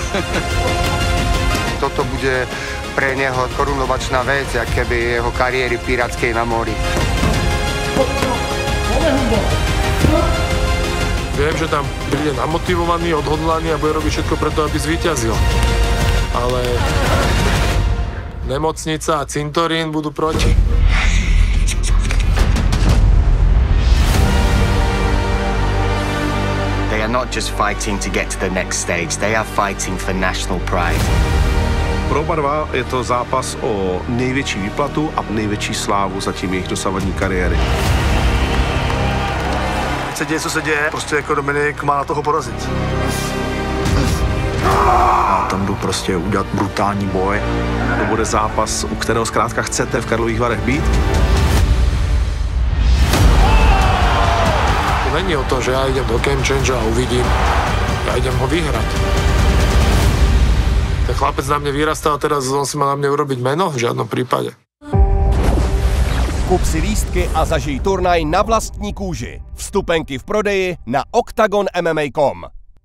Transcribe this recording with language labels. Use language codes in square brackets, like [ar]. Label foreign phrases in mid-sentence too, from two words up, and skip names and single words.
[sk] Toto bude pre neho korunovačná vec, jak keby jeho kariéry pirátskej na mori. Viem, že tam príde namotivovaný, odhodlaný a bude robiť všetko preto, aby zvíťazil. Ale nemocnica a cintorín budú proti. [en] They are not just fighting to get to the next stage, they are fighting for national pride. [cs] Pro oba dva je to zápas o největší výplatu a největší slávu zatím jejich dosavadní kariéry. Se děje, co se děje, prostě jako Dominik má na toho porazit. A tam jdu prostě udělat brutální boj. To bude zápas, u kterého zkrátka chcete v Karlových Varech být. To není o tom, [sk] že ja idem do Game Changer a uvidím. Ja idem ho vyhrať. Ten chlapec na mne vyrastal, teraz on si má na mne urobiť meno? V žiadnom prípade. [cs] Kup si lístky a zažij turnaj na vlastní kůži. Vstupenky v prodeji na octagonmma.com.